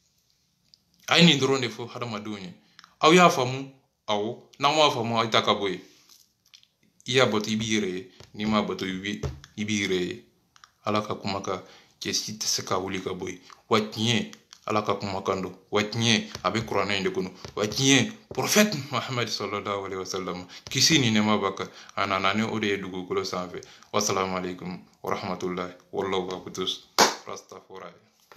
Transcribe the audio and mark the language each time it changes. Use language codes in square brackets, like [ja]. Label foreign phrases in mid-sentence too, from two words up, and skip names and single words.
[bm] A ye nin dɔrɔn de fɔ hadamadenw ye aw y'a faamu awɔ n'aw m'a faamu aw ta ka bɔ yen. I y'a bato i b'i yɛrɛ ye n'i m'a bato i b'i yɛrɛ ye. Ala ka kumakan cɛ si tɛ se ka wuli ka bɔ yen wa tiɲɛ Ala ka kumakan don wa tiɲɛ a bɛ kuranna in de kɔnɔ wa tiɲɛ prophète Muhammad [ar] صلى الله عليه وسلم [bm] kisi ni nɛɛma b'a kan a nana ni o de ye dugukolo sanfɛ. [ar] والسلام عليكم ورحمة الله والله وبركاته. [bm] Rastafari.